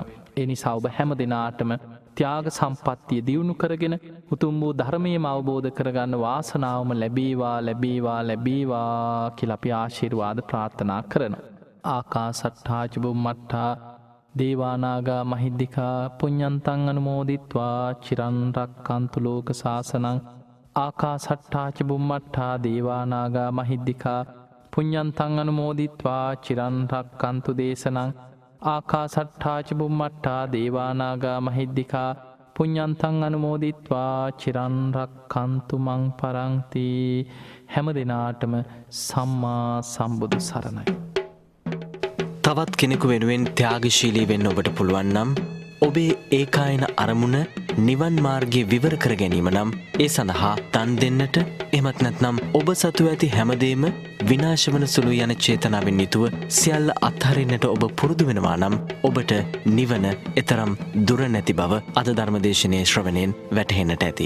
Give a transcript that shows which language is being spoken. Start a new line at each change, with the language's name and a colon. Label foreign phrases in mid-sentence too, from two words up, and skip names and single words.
Sinhala: එනිසා ඔබ හැම දෙනාටම ත්‍යාග සම්පත්තිය දියුණු කරගෙන උතුම් වූ ධර්මයම අවබෝධ කරගන්න වාසනාවම ලැබේවා කියලපි ආශිර්වාද ප්‍රාර්ථනා කරන.
Pali: ආකාසට්ඨාචුබුම්මට්ඨා දේවානාගා මහිද්දිකා පුඤ්ඤන්තං අනුමෝදිත්වා චිරන්රක්කන්තු ලෝක සාසනං. ආකාසට්ඨාචුබුම්මට්ඨා දේවානාගා මහිද්දිකා පුඤ්ඤන්තං අනුමෝදිත්වා චිරන්රක්කන්තු දේශනං. ආකාසට්ඨාච බුම්මට්ඨා දේවානාගා මහිද්దికා පුඤ්ඤන්තං අනුමෝදිත්වා චිරන් රක්ඛන්තු මං පරන්ති.
Sinhala: හැම දිනාටම සම්මා සම්බුදු සරණයි. තවත් කෙනෙකු වෙනුවෙන් ත්‍යාගශීලී වෙන්න ඔබට පුළුවන් නම් ඔබේ ඒකායන අරමුණ නිවන් මාර්ගය විවර කර ගැනීම නම් ඒ සඳහා දන් දෙන්නට එමත් නැත්නම් ඔබ සතු ඇති හැමදේම විනාශ වන සුළු යන චේතනාවෙන් යුතුව සියල්ල අත්හරින්නට ඔබ පුරුදු වෙනවා නම් ඔබට නිවන එතරම් දුර නැති බව අද ධර්මදේශනයේ ශ්‍රවණයෙන් වැටහෙන්නට ඇති.